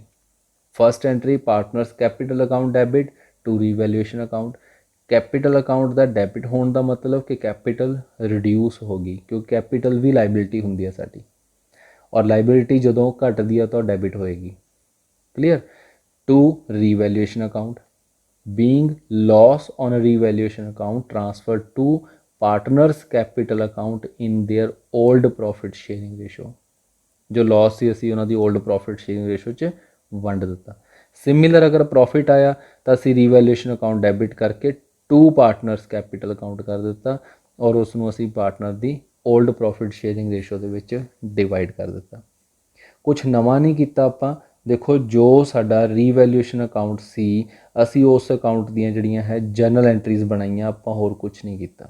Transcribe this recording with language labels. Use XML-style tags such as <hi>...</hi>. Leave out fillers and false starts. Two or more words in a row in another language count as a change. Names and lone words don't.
<en>First entry partners capital account debit to revaluation account. capital account</en> <pa>ਦਾ ਡੈਬਿਟ ਹੋਣ ਦਾ ਮਤਲਬ ਕਿ</pa> <en>capital reduce</en> <pa>ਹੋ ਗਈ, ਕਿਉਂਕਿ ਕੈਪੀਟਲ ਵੀ ਲਾਇਬਿਲਿਟੀ ਹੁੰਦੀ ਹੈ ਸਾਡੀ, ਔਰ ਲਾਇਬਿਲਿਟੀ ਜਦੋਂ ਘਟਦੀ ਹੈ ਤਾਂ ਡੈਬਿਟ ਹੋਏਗੀ।</pa> <en>Clear. To revaluation account being loss on a revaluation account transferred to partners capital account in their old profit sharing ratio।</en> <pa>ਜੋ loss ਸੀ ਅਸੀਂ ਉਹਨਾਂ ਦੀ</pa> <en>old profit sharing ratio</en> <pa>'ਚ ਵੰਡ ਦਿੱਤਾ। ਸਿਮਿਲਰ ਅਗਰ ਪ੍ਰੋਫਿਟ ਆਇਆ ਤਾਂ ਅਸੀਂ</pa> <en>revaluation account debit</en> <pa>ਕਰਕੇ</pa> <en>to partners capital account</en> <pa>ਕਰ ਦਿੱਤਾ ਔਰ ਉਸ ਨੂੰ ਅਸੀਂ ਪਾਰਟਨਰ ਦੀ</pa> <en>old profit sharing ratio</en> <pa>ਦੇ ਵਿੱਚ ਡਿਵਾਈਡ ਕਰ ਦਿੱਤਾ। ਕੁਛ ਨਵਾਂ ਨਹੀਂ ਕੀਤਾ ਆਪਾਂ। ਦੇਖੋ ਜੋ ਸਾਡਾ</pa> <en>revaluation account</en> <pa>ਸੀ ਅਸੀਂ ਉਸ ਅਕਾਊਂਟ ਦੀਆਂ ਜਿਹੜੀਆਂ ਹੈ</pa> <en>journal entries</en> <pa>ਬਣਾਈਆਂ, ਆਪਾਂ ਹੋਰ ਕੁਛ ਨਹੀਂ ਕੀਤਾ।</pa>